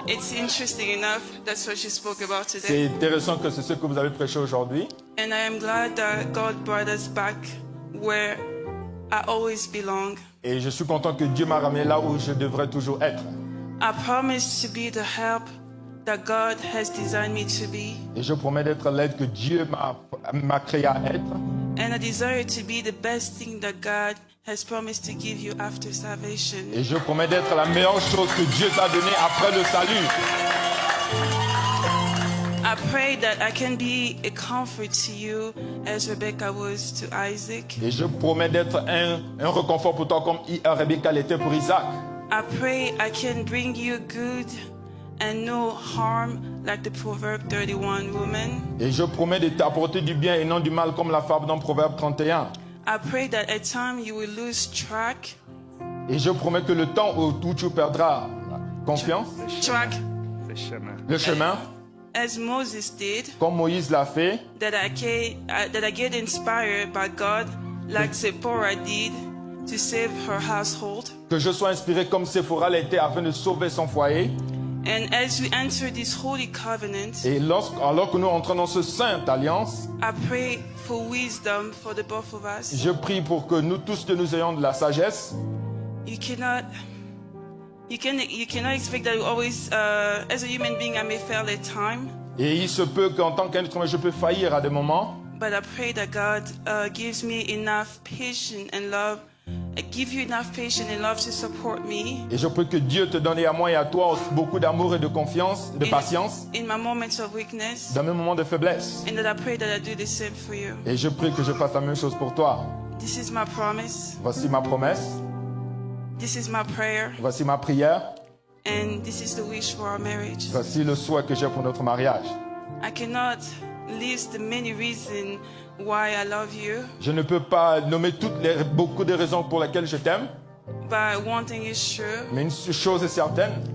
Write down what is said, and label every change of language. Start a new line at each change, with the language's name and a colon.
English: It's interesting enough. That's what she spoke about today.
French: C'est intéressant que c'est ce que vous avez prêché aujourd'hui.
English: And I am glad that God brought us back where I always belong.
French: Et je suis content que Dieu m'a ramené là où je devrais toujours être.
English: I promise to be the help that God has designed me to be.
French: Et je promets d'être l'aide que Dieu m'a créé à être.
English: And I desire to be the best thing that God has promised to give you after salvation.
French: Et je promets d'être la meilleure chose que Dieu t'a donnée après le salut.
English: I pray that I can be a comfort to you as Rebecca was to Isaac.
French: Et je promets d'être un réconfort pour toi comme Rebecca l'était pour Isaac.
English: I pray I can bring you good and no harm like the Proverb 31 woman.
French: Et je promets de t'apporter du bien et non du mal comme la fable dans Proverbe 31.
English: I pray that at times you will lose track.
French: Et je promets que le temps où tu perdras confiance,
English: Track.
French: Le chemin. le chemin,
English: as Moses did,
French: comme Moïse l'a fait,
English: that I get inspired by God like Zipporah did to save her household.
French: que je sois inspiré comme Séphora l'a été afin de sauver son foyer.
English: And as we enter this holy covenant,
French: Et alors que nous entrons dans ce sainte alliance,
English: I pray for wisdom for the both of us.
French: je prie pour que nous tous nous ayons de la sagesse.
English: You cannot expect that you always, as a human being, I may fail at time.
French: Et il se peut qu'en tant qu'être humain, je peux faillir à des moments.
English: But I pray that God gives me enough patience and love, give you enough patience and love to support me
French: Et je prie que Dieu te donne à moi et à toi beaucoup d'amour et de confiance, de patience
English: in my moments of weakness,
French: dans mes moments de faiblesse.
English: and that I pray that I do the same for you.
French: Et je prie que je fasse la même chose pour toi.
English: This is my promise.
French: Voici ma promesse,
English: This is my prayer,
French: voici ma prière,
English: and this is the wish for our marriage.
French: voici le souhait que j'ai pour notre mariage.
English: I cannot list the many reasons why I love you,
French: Je ne peux pas nommer beaucoup de raisons pour lesquelles je t'aime,
English: but one thing is sure,
French: mais une chose est certaine,